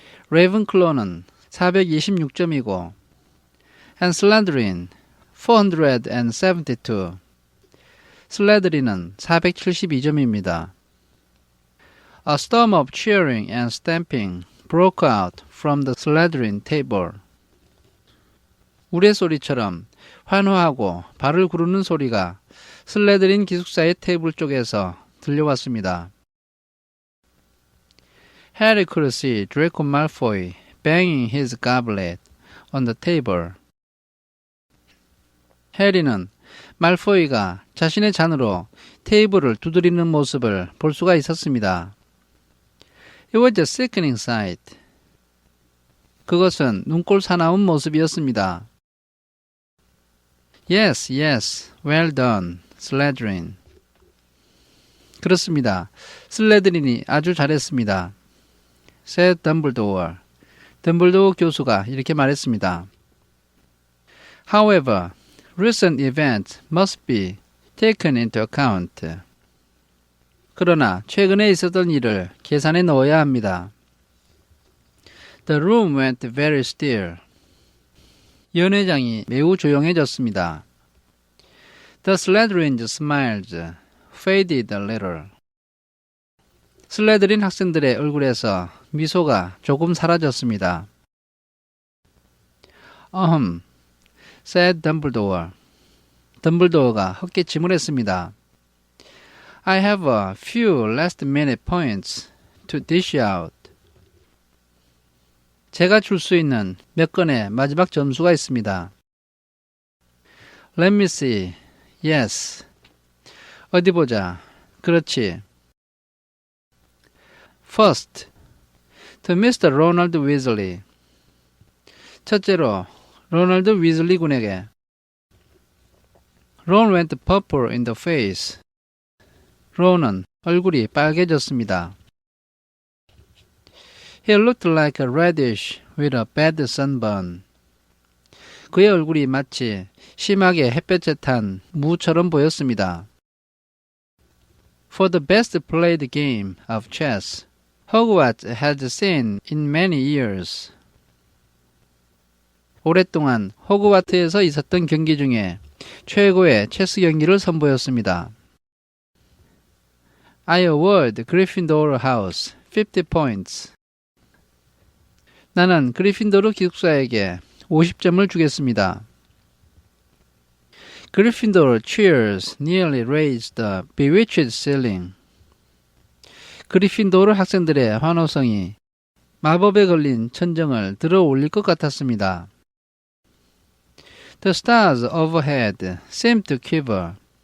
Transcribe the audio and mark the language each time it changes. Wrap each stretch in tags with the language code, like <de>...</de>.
<ko>Ravenclaw는 426점이고</ko> <en>and Slytherin 472.</en> <ko>슬레드린은 472점입니다.</ko> <en>A storm of cheering and stamping broke out from the Slytherin table.</en> <ko>우레소리처럼 환호하고 발을 구르는 소리가 슬레드린 기숙사의 테이블 쪽에서 들려왔습니다.</ko> <en>Harry could see Draco Malfoy banging his goblet on the table.</en> <ko>해리는 말포이가 자신의 잔으로 테이블을 두드리는 모습을 볼 수가 있었습니다.</ko> <en>It was a sickening sight.</en> <ko>그것은 눈꼴 사나운 모습이었습니다.</ko> <en>Yes, yes, well done, Slytherin.</en> <ko>그렇습니다. 슬레드린이 아주 잘했습니다.</ko> <en>said Dumbledore.</en> <ko>덤블도어 교수가 이렇게 말했습니다.</ko> <en>However, recent events must be taken into account.</en> <ko>그러나 최근에 있었던 일을 계산에 넣어야 합니다.</ko> <en>The room went very still.</en> <ko>연회장이 매우 조용해졌습니다.</ko> <en>The Slytherin's smiles faded a little.</en> <ko>슬레드린 학생들의 얼굴에서 미소가 조금 사라졌습니다.</ko> <en>said Dumbledore.</en> <ko>덤블도어가 헛기침을 했습니다.</ko> <en>I have a few last-minute points to dish out.</en> <ko>제가 줄 수 있는 몇 건의 마지막 점수가 있습니다.</ko> <en>Let me see. Yes.</en> <ko>어디 보자. 그렇지.</ko> <en>First, to Mr. Ronald Weasley.</en> <ko>첫째로 로널드 위즐리 군에게.</ko> <en>Ron went purple in the face.</en> <ko>론은 얼굴이 빨개졌습니다.</ko> <en>He looked like a radish with a bad sunburn.</en> <ko>그의 얼굴이 마치 심하게 햇볕에 탄 무처럼 보였습니다.</ko> <en>For the best played game of chess Hogwarts had seen in many years.</en> <ko>오랫동안 호그와트에서 있었던 경기 중에 최고의 체스 경기를 선보였습니다.</ko> <en>I award Gryffindor House 50 points.</en> <ko>나는 그리핀도르 기숙사에게 50점을 주겠습니다.</ko> <en>Gryffindor cheers nearly raised the bewitched ceiling.</en> <ko>그리핀도르 학생들의 환호성이 마법에 걸린 천정을 들어 올릴 것 같았습니다.</ko> <en>The stars overhead seemed to quiver.</en>